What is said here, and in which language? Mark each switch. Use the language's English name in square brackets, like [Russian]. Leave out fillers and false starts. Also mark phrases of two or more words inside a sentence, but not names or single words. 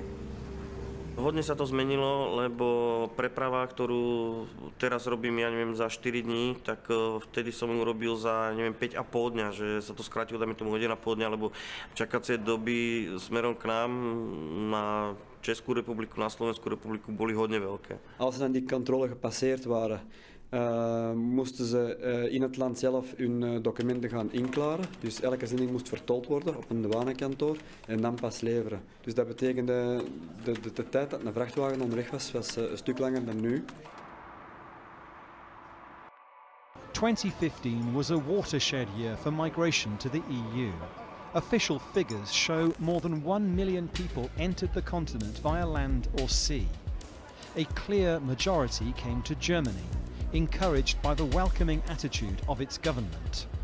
[Slovak] Hodne sa to zmenilo, lebo preprava, ktorú teraz robím, ja neviem, za 4 dní, tak vtedy som ju robil za, neviem, 5,5 dňa, že sa to skrátilo, dajme tomu 1,5 dňa, lebo čakacie doby smerom k nám na Českú republiku, na Slovensku republiku boli hodne veľké. [Dutch] Als ze dan die controle gepasseerd waren, moesten ze in het land zelf hun documenten gaan inklaren. Dus elke zending moest vertold worden op een douanekantoor en dan pas leveren. Dus dat betekende de tijd dat een vrachtwagen onderweg was een stuk langer dan nu. [English] 2015 was a watershed year for migration to the EU. Official figures show more than 1 million people entered the continent via land or sea. A clear majority came to Germany, encouraged by the welcoming attitude of its government.